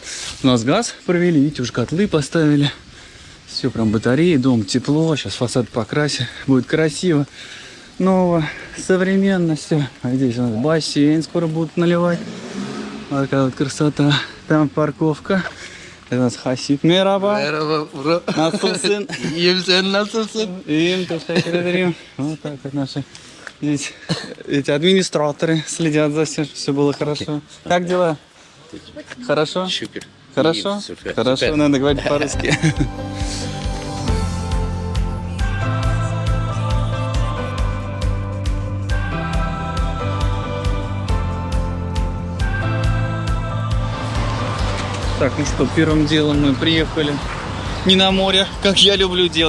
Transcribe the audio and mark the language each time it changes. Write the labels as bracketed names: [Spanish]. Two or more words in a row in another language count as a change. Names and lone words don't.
[Russian] У нас газ провели, видите, уже котлы поставили. Все прям батареи, дом тепло. Сейчас фасад покрасим, будет красиво. Ново, современно все. А здесь у нас бассейн скоро будут наливать. Вот такая вот красота. Там парковка. Это у нас Хасид. [Turkish] Мераба. Merhaba. Nasılsın? İyiyim, sen nasılsın? Им, teşekkür ederim. [Russian] Вот так вот наши здесь эти администраторы следят за всем, чтобы все было хорошо. Как дела? Хорошо? [Turkish] Şükür. [Russian] Хорошо? [Turkish] İyiyim, süper, [Russian] Хорошо, [Turkish] süper. [Russian] надо говорить по-русски. Так, ну что, первым делом мы приехали не на море, как я люблю делать.